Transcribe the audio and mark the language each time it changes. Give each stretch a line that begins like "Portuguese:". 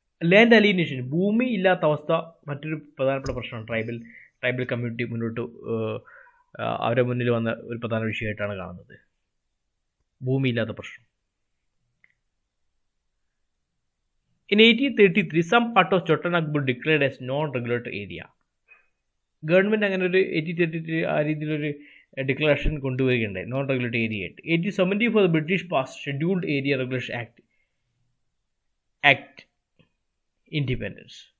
Malayalam: Land അലീനേഷൻ, ഭൂമി ഇല്ലാത്ത അവസ്ഥ മറ്റൊരു പ്രധാനപ്പെട്ട പ്രശ്നമാണ്. ട്രൈബൽ കമ്മ്യൂണിറ്റി മുന്നോട്ട് അവരുടെ മുന്നിൽ വന്ന ഒരു പ്രധാന വിഷയമായിട്ടാണ് കാണുന്നത്, ഭൂമിയില്ലാത്ത പ്രശ്നം.
English: In 1833, some part of Chotanagpur declared as non-regulated area.
Malayalam: Government അങ്ങനെ ഒരു 1833 ആ രീതിയിലൊരു ഡിക്ലറേഷൻ കൊണ്ടുവരികയുണ്ടായി, നോൺ റെഗുലേറ്റഡ് ഏരിയ ആയിട്ട്.
English: 1874 the British passed Scheduled Area Regulation Act independence.